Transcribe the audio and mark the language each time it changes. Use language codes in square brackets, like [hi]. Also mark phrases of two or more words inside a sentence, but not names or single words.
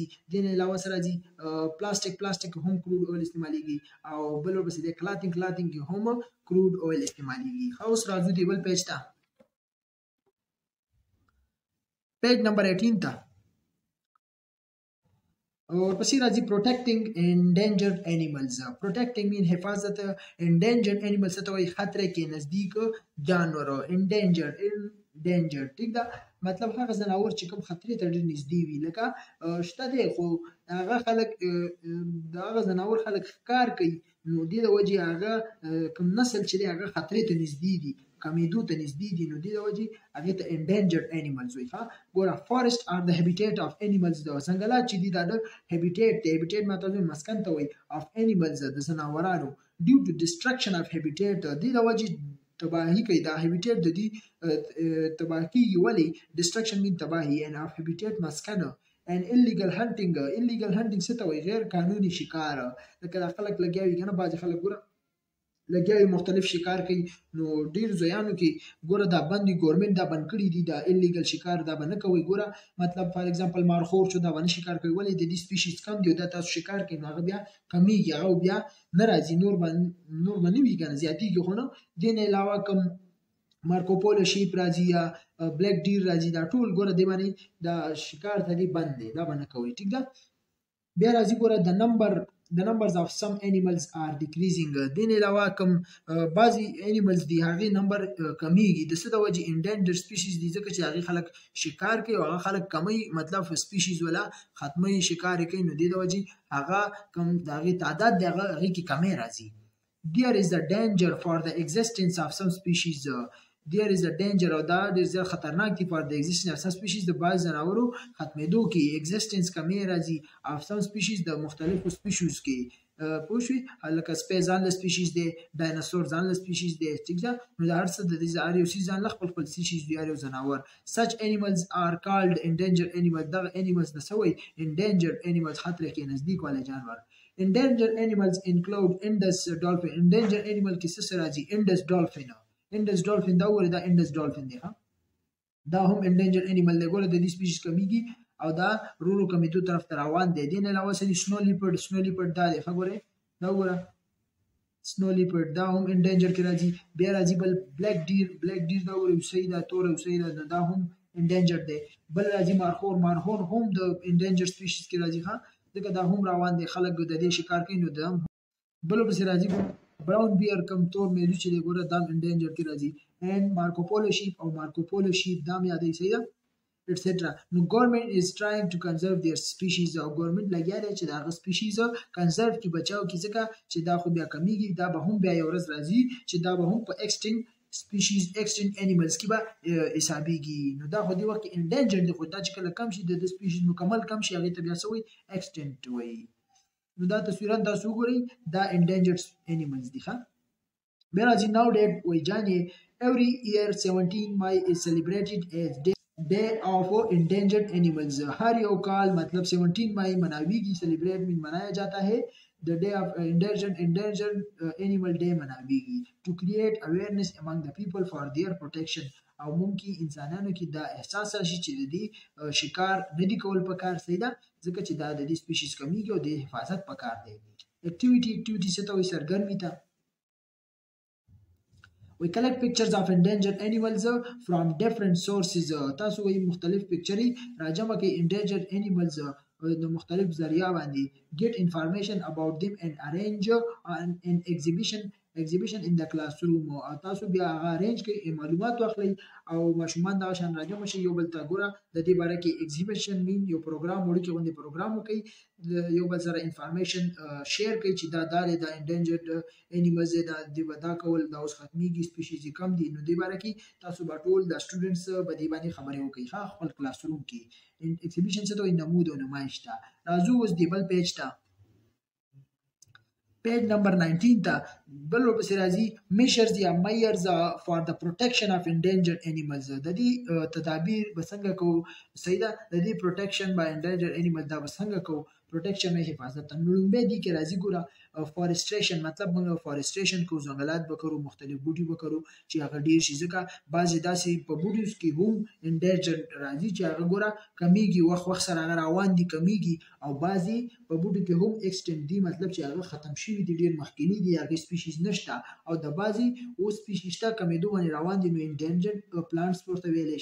[ps] دین علاوه سره راځي پلاستیک هم کروډ اول استعماليږي او بل ورپسې د کلاتینګ کې هم کروډ اول استعماليږي. اوس راځو دی بل پیج ته، پیج نمبر 18 ته. اور پسې راځي [en] protecting endangered animals. protecting mean [ps] حفاظت. [en] endangered animals [ps] ته وایي خطر کې نزدیک جانور. endangered ٹھیک ده، مطلب هغه ځناور چې کوم خطرې ته ډېر نږدې وي، لکه شته دی خو هغه خلک د هغه ځناور خلک ښکار کوي، نو دې د وجې هغه کوم نسل چې دی هغه خطرې ته نږدې دي، کمیدو ته نږدې دي، نو دې د وجې هغې ته [en] endangered animals [ps] وایي. [en] ګوره forest are the habitat of animals. [ps] د ځنګلات چې دي دا د habitat دی. habitat مطلب مسکن ته وایي [en] of animals [ps] د ځناورانو. [en] due to destruction of habitat [ps] دې د وجې تباهی کوي. دا habitat د دې تباه کېږي. ولې [en] destruction mean [ps] تباهی [en] and of habitat [ps] مسکنه. [en] and illegal hunting [ps] څه ته وایي؟ غیر قانوني شکار. لکه دا خلک لګیا وي که نه، بعضې خلک ګوره لګیا وي مختلف شکار کوي، نو ډېر ځایانو کې ګوره دا بند وي، ګورمنټ دا بند کړي دي، دا ایلیګل شکار دا به نه کوئ. ګوره مطلب [en] for example [ps] مارخور شو دا به نه شکار کوي. ولې د دې سپیشیز کم دي او دا تاسو شکار کوي، نو هغه بیا کمیږي، هغه بیا نه راځي، نور به نه وي که نه زیاتېږي خو نه. دې نه علاوه کوم [en] Marco Polo sheep [ps] راځي یا [en] black deer [ps] راځي، دا ټول ګوره دې باندې دا شکار ته دې بند دی، دا به نه کوئ. ټیک ده. بیا راځي ګوره [en] the numbers of some animals are decreasing. [ps] دین علاوه کوم بعضی animals دي هغه نمبر کمیږي. د څه د وجې [en] endangered species [ps] دي، ځکه چې هغه خلک شکار کوي او هغه خلک کمی، مطلب species ولا ختمي شکار کوي، نو دې د وجې هغه کوم د هغې تعداد دی هغه کې کمی راځي. [en] There is a danger for the existence of some species. There is a danger [ps] او دا ډېر زیات خطرناک دي [en] for the existence of some species. [ps] د بعض ځناورو ختمېدو کې existence کمی راځي [en] of some species [ps] د مختلفو species کې. پوه شوې؟ لکه سپی ځان له species دی، ډایناسور ځان له species دی. ټیک ده. نو دا هر څه د دې هر یو څیز ځان له خپل species دی، هر یو ځناور. [en] Such animals are called endangered animals. [ps] دغه animals د څه وایي؟ [en] endangered animals، [ps] خطر کې نزدیک والی جانور. [en] Endangered animals include Indus dolphin. Endangered animal [ps] کې څه راځي؟ [en] Indus dolphin. Indus dolphin [ps] دا وګورئ، دا [en] Indus dolphin [ps] دی. دا هم [en] endangered animal [ps] دی. ګوره د دې species کمیږي او دا رورو کمیدو طرف ته روان دی. دې نه علاوه سړي [en] snow leopard [ps] دا دی. ګوره دا وګوره [en] snow leopard [ps] دا هم endangered کې راځي. بیا راځي بل [en] black deer [ps] دا وګوره اوسۍ دا تور اوسۍ دا هم endangered دی. بل راځي مارخور هم د [en] endangered species [ps] کې راځي. ځکه دا هم روان دی، خلک د دې شکار کوي، نو دا هم. بل ورپسې راځي [en] brown bear [ps] کم تور میلو چې دی، ګوره دا هم endangered کې راځي. and [en] Marco Polo sheep [ps] دا هم یادوي، صحیح ده etc. [en] نو ګورنمنت is trying to conserve their species. [ps] او ګورنمنت لګیا دی چې د هغه species کنزرو کې بچاو کې، ځکه چې دا خو بیا کمیږي، دا به هم بیا یو ورځ راځي چې دا به هم په [en] extinct animals [ps] کې به حسابېږي. نو دا خو دې وخت کې endangered دی، خو دا چې کله کم شي د species مکمل کم شي هغې ته بیا څه وایي؟ extinct وایي. نو دا تصویران تاسو وګورئ، دا [en] endangered animals [ps] دي. [en] بیا راځي now date [ps] وایي جانې [en] every year 17 May is celebrated as day of endangered animals. [ps] हर یو کال مطلب 17 مئی مناویږي، [en] celebrate mean [ur] منایا جاتا ہے. [en] The day of endangered animal day مناویږي to create awareness among the people for their protection. [ps] او ممکن انسانانو کې دا احساس راشي چې د دې شکار نه دي کول پکار، صحیح ده، ځکه چې دا د دې species کمیږي او د حفاظت پکار دی. activity څه ته وایي؟ سرګرمي ته. [en] We collect pictures of endangered animals from different sources. [ps] تاسو وایي مختلف پکچرې راجمع کوي [en] endangered animals [ps] د مختلف ذریعہ باندې. [en] Get information about them and arrange an exhibition in the classroom. [ps] او تاسو بیا هغه arrange کوي، معلومات واخلئ او ماشومان دا شان راجمع شي یو بل ته. ګوره د دې باره کې [en] exhibition mean [ps] یو پروګرام وړوکی غوندې پروګرام وکړئ، یو بل سره [en] information share [ps] کوي چې دا د [en] endangered animals [ps] دا کول دا اوس ختمیږي، species کم دي. نو دې باره کې تاسو به ټول د سټوډنټس په دې باندې خبرې وکړئ خپل کلاس روم کې. exhibition څه ته وایي؟ نمود او نمایش ته. راځو اوس دې بل پیج ته، پیج نمبر 19 ته. بل ورپسې راځي measures یا [en] measures for the protection of endangered animals. [ps] د دې تدابیر به څنګه کوو؟ صحیح ده، د دې [en] protection by endangered animals [ps] دا به څنګه کوو؟ protection او حفاظت. نو لومبۍ دې کې راځي ګوره فارستریشن مطلب موږ فارستریشن کو ځنګلات وکړو مختلف بوټي وکړو چې هغه ډیر شي ځکه بعضې داسې په بوټیو کې هم انډیجر راځي چې هغه ګوره کمیږي وخت سره هغه روان دي کمیږي او بعضې په بوټو کې هم ایکسټنډ دي مطلب چې هغه ختم شوي دي ډیر مخکیني دي هغې سپیشیز نشته او د بعضې اوس سپیشیز شته کمیدو باندې روان دي نو [en] endangered plants [ps] ورته ویلی